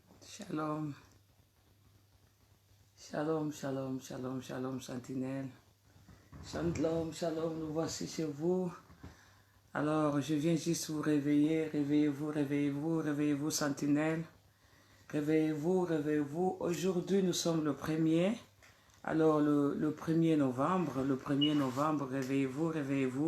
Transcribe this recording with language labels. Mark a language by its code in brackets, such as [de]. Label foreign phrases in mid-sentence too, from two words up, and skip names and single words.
[fr] Shalom. Shalom, shalom, shalom, shalom, sentinelle. Shalom, shalom, nous voici chez vous. Alors, je viens juste vous réveiller. Réveillez-vous, réveillez-vous, réveillez-vous, sentinelle. Réveillez-vous, réveillez-vous. Aujourd'hui, nous sommes le 1er. Alors, le 1er novembre, réveillez-vous, réveillez-vous.